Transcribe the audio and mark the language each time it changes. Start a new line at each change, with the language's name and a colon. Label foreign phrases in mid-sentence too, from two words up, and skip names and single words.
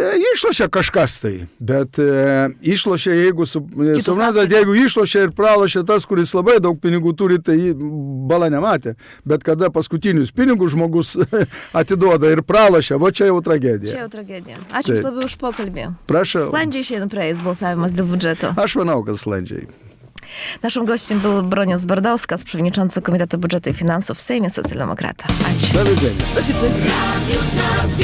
Lithuanian: Išlošia kažkas tai, bet išlošia, jeigu, suprantat, jeigu išlošia ir pralošia tas, kuris labai daug pinigų turi, tai bala nematė. Bet kada paskutinius pinigus žmogus atiduoda ir pralošia, va čia jau tragedija. Čia jau tragedija. Ačiū Jums labai už pokalbį. Prašau. Складнее išeina praeis balsavimas dėl biudžeto. Aš manau, kad sklandžiai.
Polish: Naszym gościem był Bronius Bardowska, przewodniczący Komitetu Budżetu i Finansów w Sejmie Socjaldemokrata. Do widzenia. Do widzenia.